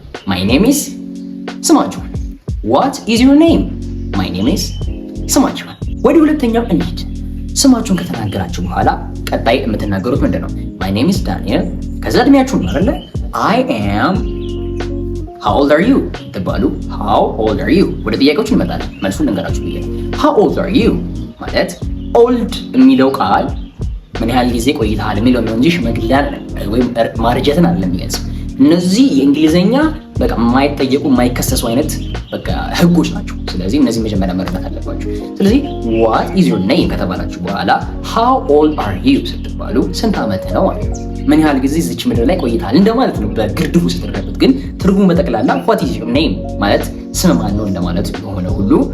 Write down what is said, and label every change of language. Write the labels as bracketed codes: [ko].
[en] ማይ ኔም ኢዝ [am] ስማችሁ። [en] what is your name? my name is [am] ስማችሁ። ወደ ሁለተኛው እንሂድ። ስማችሁን ከተናገራችሁ በኋላ ቀጣይ የምትናገሩት ምንድነው? [en] my name is Daniel። [am] ከዛ እድሜያችሁን ነው አይደለ? [en] I am how old are you [am] ተባሉ። [en] how old are you? [am] ወደ ጥያቄዎች እንመጣለን። መልሱን ልንገራችሁ ብዬ [en] how old are you [am] ማለት old የሚለው ቃል ምን ያህል ጊዜ ቆይተሃል የሚለው ነው እንጂ ሽምግልና ወይም ማርጀትን አይደለም የሚገልጽ። እነዚህ የእንግሊዘኛ በቃ የማይጠየቁ የማይከሰሱ አይነት በቃ ህጎች ናቸው። ስለዚህ እነዚህ መጀመሪያ መረዳት አለባችሁ። ስለዚህ [en] what is your name [am] ከተባላችሁ በኋላ [en] how old are you [am] ስትባሉ ስንት ዓመት ነው ማለት ነው። ምን ያህል ጊዜ እዚች ምድር ላይ ቆይተሃል እንደማለት ነው በግርድፉ ስትረዱት። ግን ትርጉሙ በጠቅላላ what is your name ማለት ስም ማን ነው እንደማለት የሆነ ሁሉ